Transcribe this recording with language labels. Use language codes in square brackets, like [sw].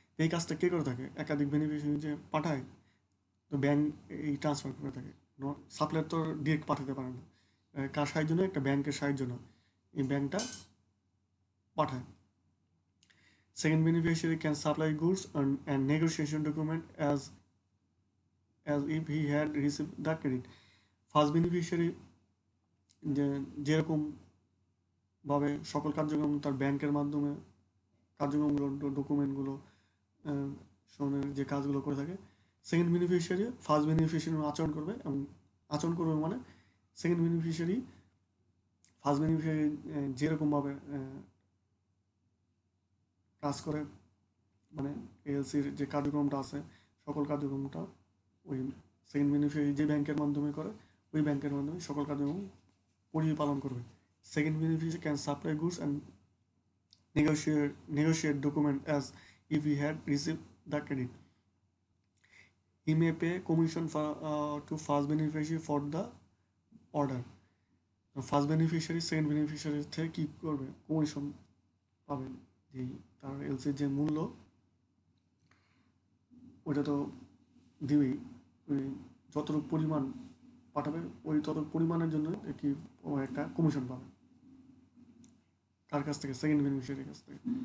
[bn] এই কাজটা কে করে থাকে, একাধিক বেনিফিশিয়ারি যে পাঠায় তো ব্যাংক এই ট্রান্সফার করে থাকে। সাপ্লায়ার তো ডিরেক্ট পাঠাতে পারে না, কার সাহায্য নয়, একটা ব্যাংকের সাহায্য নয়, এই ব্যাংকটা পাঠায়। [en] Second beneficiary can supply goods and negotiation document as if he had received the credit. [bn] First beneficiary যেরকম ভাবে সকল কার্যক্রম তার ব্যাংকের মাধ্যমে কার্যক্রমগুলো ডকুমেন্টগুলো শোনের যে কাজগুলো করে থাকে, সেকেন্ড বেনিফিশিয়ারি ফার্স্ট বেনিফিশিয়ারি আচরণ করবে মানে সেকেন্ড বেনিফিশিয়ারি ফার্স্ট বেনিফিশিয়ারি যেরকমভাবে কাজ করে, মানে এলসির যে কার্যক্রমটা আছে সকল কার্যক্রমটা ওই সেকেন্ড বেনিফিশিয়ারি যে ব্যাংকের মাধ্যমে করে ওই ব্যাংকের মাধ্যমে সকল কার্যক্রম পরিপালন করবে। [en] Second beneficiary can supply goods and negotiate document as if he had received the credit. He may pay commission to first beneficiary for the order. [bn] First beneficiary second বেনিফিশিয়ারির থেকে কী করবে, কমিশন পাবেন। যেই তার এলসির যে মূল্য ওইটা তো দিবেই, ওই যতটুকু পরিমাণ পাঠাবে ওই ততটুকু পরিমাণের জন্য কি ও একটা কমিশন পাবে কার কাছ থেকে, সেকেন্ড বেনিফিশিয়ারির কাছ থেকে।